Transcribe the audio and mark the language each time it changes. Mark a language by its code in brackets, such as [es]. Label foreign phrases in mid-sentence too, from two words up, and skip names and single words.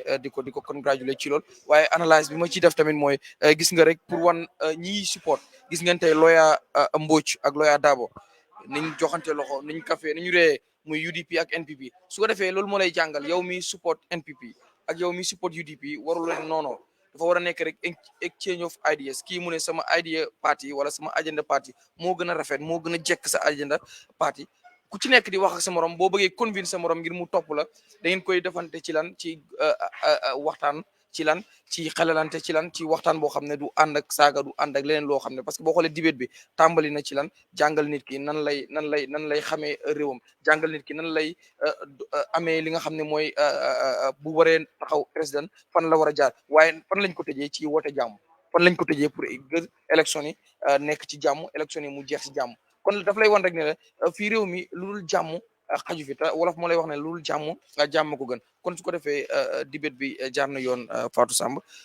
[wo] di ko congratulate ci lool waaye analyse bi ma ciy def tamit mooy gis nga rek pour wan ñiy support gis ngeen tey lawyer Mbodj ak lawyer Dabo niñ joxante loxo niñ café niñu ree muy UDP ak NPP su ko defee loolu moo lay jàngal yow mi support NPP ak yow mi support UDP warul leen noono dafa war a nekk rek [en] exchange of ideas [wo] kii mu ne sama [en] idea party [wo] wala sama [en] agenda party [wo] moo gën a rafet moo gën a jekk sa [en] agenda party [wo] ku ci nekk di wax ak sa morom boo bëggee convince sa morom ngir mu topp la da ngeen koy defante ci lan ci waxtaan ci lan ci xelalante ci lan ci waxtaan boo xam ne du ànd ak saaga du ànd ak leneen loo xam ne [fr] parce que [wo] boo xoolee debate bi tàmbali na ci lan jàngal nit ki nan lay xamee réewam jàngal nit ki nan lay amee li nga xam ne mooy bu waree taxaw président fan la war a jaar waaye fan lañ ko tëjee ci woote jàmm fan lañ ko tëjee pour élection yi nekk ci jàmm élection yi mu jeex ci jàmm kon daf lay wan rek ne la fii réew mi lu dul jàmm xaju fi te wolof moo lay wax ne lu dul jàmm ko gën kon su ko defee debate bi jaar na yoon Fatou Samb